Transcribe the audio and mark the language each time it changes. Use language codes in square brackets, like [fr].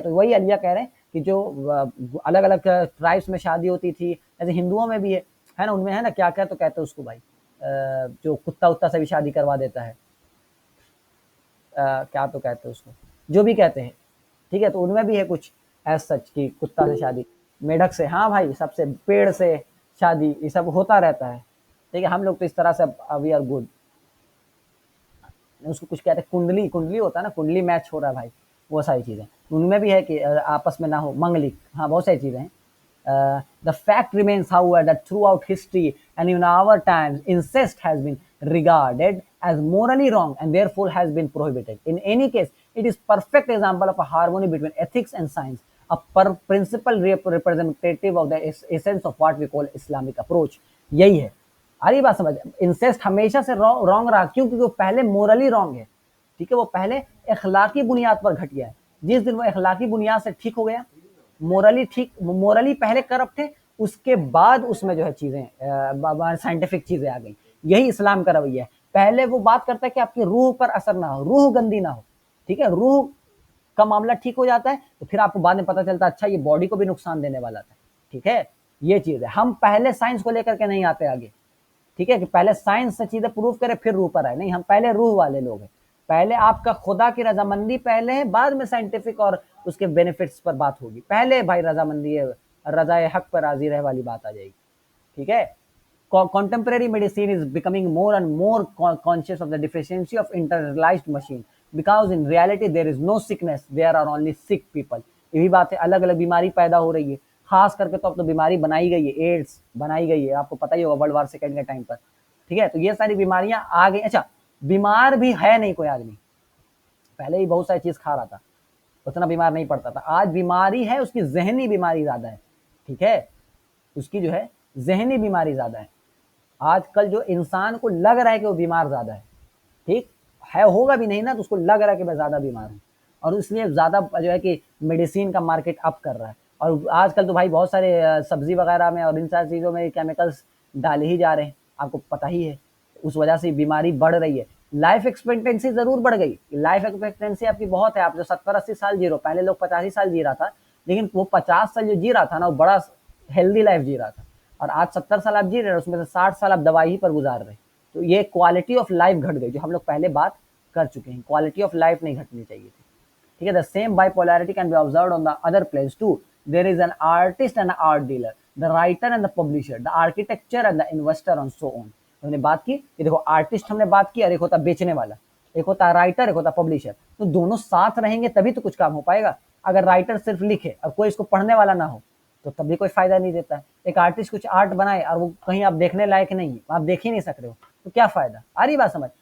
[hi] तो वही अलिया कह रहे हैं कि जो अलग अलग ट्राइब्स में शादी होती थी, ऐसे हिंदुओं में भी है ना, उनमें है ना, क्या क्या तो कहते हैं उसको भाई, जो कुत्ता उत्ता से भी शादी करवा देता है, क्या तो कहते हैं उसको, जो भी कहते हैं, ठीक है। तो उनमें भी है कुछ एज सच की कुत्ता से शादी, मेढक से, हाँ भाई, सबसे पेड़ से शादी, ये सब होता रहता है, ठीक है। हम लोग तो इस तरह से [en] we are good, [hi] उसको कुछ कहते हैं कुंडली, कुंडली होता है ना, कुंडली मैच हो रहा है भाई, वो सारी चीजें उनमें भी है कि आपस में ना हो, मंगलिक, हाँ बहुत सारी चीजें हैं। [en] The fact remains, however, that throughout history and in our times, incest has been regarded as morally wrong and therefore has been prohibited. In any case, it is perfect example of a harmony between ethics and science, a principal representative of the essence of what we call Islamic approach. [hi] यही है, अरे बात समझ, incest हमेशा से wrong रहा, क्यों, क्योंकि वो पहले मोरली रॉन्ग है, ठीक है, वो पहले अखलाकी बुनियाद पर घटिया है। जिस दिन वो अखलाकी बुनियाद से ठीक हो गया, मोरली ठीक, मोरली पहले करप्ट थे, उसके बाद उसमें जो है चीजें साइंटिफिक चीजें आ गई। यही इस्लाम का रवैया है, पहले वो बात करता है कि आपकी रूह पर असर ना हो, रूह गंदी ना हो, ठीक है, रूह का मामला ठीक हो जाता है, तो फिर आपको बाद में पता चलता है अच्छा ये बॉडी को भी नुकसान देने वाला था, ठीक है, ये चीज है। हम पहले साइंस को लेकर के नहीं आते आगे, ठीक है, कि पहले साइंस से चीजें प्रूव करे फिर रूह पर आए, नहीं, हम पहले रूह वाले लोग हैं, पहले आपका खुदा की रजामंदी पहले है, बाद में साइंटिफिक और उसके बेनिफिट्स पर बात होगी, पहले भाई रजामंदी है, रजाए हक पर राजी रहे वाली बात आ जाएगी, ठीक है। [en] Contemporary medicine is becoming more and more conscious of the deficiency of internalized machine, because in reality there is no sickness, there are only sick people. [hi] ये भी बात है, अलग अलग बीमारी पैदा हो रही है, खास करके तो अब तो बीमारी बनाई गई है, एड्स बनाई गई है, आपको पता ही होगा वर्ल्ड वार सेकेंड के टाइम पर, ठीक है। तो ये सारी बीमारियां आ गई। अच्छा, बीमार भी है नहीं कोई आदमी, पहले ही बहुत सारी चीज खा रहा था, उतना बीमार नहीं पड़ता था, आज बीमारी है, उसकी जहनी बीमारी ज्यादा है, ठीक है, उसकी जो है जहनी बीमारी ज्यादा है। आजकल जो इंसान को लग रहा है कि वो बीमार ज्यादा है, ठीक है, होगा भी नहीं ना, तो उसको लग रहा है कि मैं ज्यादा बीमार हूँ, और इसलिए ज्यादा जो है कि मेडिसिन का मार्केट अप कर रहा है। और आजकल तो भाई बहुत सारे सब्जी वगैरह में और इन सारी चीजों में केमिकल्स डाले ही जा रहे हैं, आपको पता ही है, उस वजह से बीमारी बढ़ रही है। लाइफ एक्सपेक्टेंसी जरूर बढ़ गई, लाइफ एक्सपेक्टेंसी आपकी बहुत है, आप जो 70-80 साल जी रहे हो, पहले लोग 85 साल जी रहा था, लेकिन वो 50 साल जो जी रहा था ना, वो बड़ा हेल्दी लाइफ जी रहा था, और आज 70 साल आप जी रहे हो, उसमें से 60 साल आप दवाई ही पर गुजार रहे, तो ये क्वालिटी ऑफ लाइफ घट गई, जो हम लोग पहले बात कर चुके हैं, क्वालिटी ऑफ लाइफ नहीं घटनी चाहिए थी, ठीक है. [en] The same bipolarity can be observed on the other planes too. There is an artist and an art dealer, the writer and the publisher, the architecture and the investor and so on. [hi] हमने बात की कि देखो artist हमने बात की और एक होता बेचने वाला, एक होता राइटर, एक होता पब्लिशर. तो दोनों साथ रहेंगे तभी तो कुछ काम हो पाएगा. अगर राइटर सिर्फ लिखे और कोई इसको पढ़ने वाला ना हो तो तब भी कोई फायदा नहीं देता है. एक आर्टिस्ट कुछ आर्ट बनाए और वो कहीं आप देखने लायक नहीं है, आप देख ही नहीं सक रहे हो, तो क्या फायदा. आ रही बात समझ.